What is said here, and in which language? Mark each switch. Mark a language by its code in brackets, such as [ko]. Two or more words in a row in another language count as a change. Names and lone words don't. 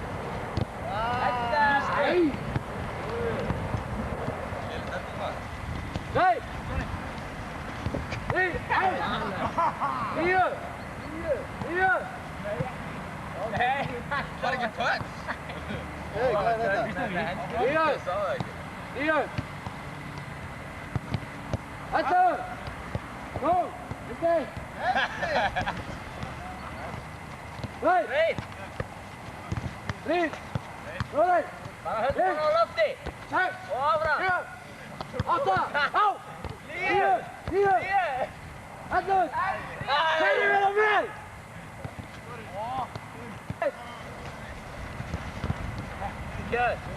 [is] Ætta! Nei! Nei! 9! 9! 9! Nei! Var ekki touch? Hey, hvað er þetta? 9! 9. [en] Action! Go! Okay. Right. Reed. Right. [is] Bara höndum á lofti. 6. Og áfram. 7. 8. Á! 9. Action! Segðu mér það vel! Kjör.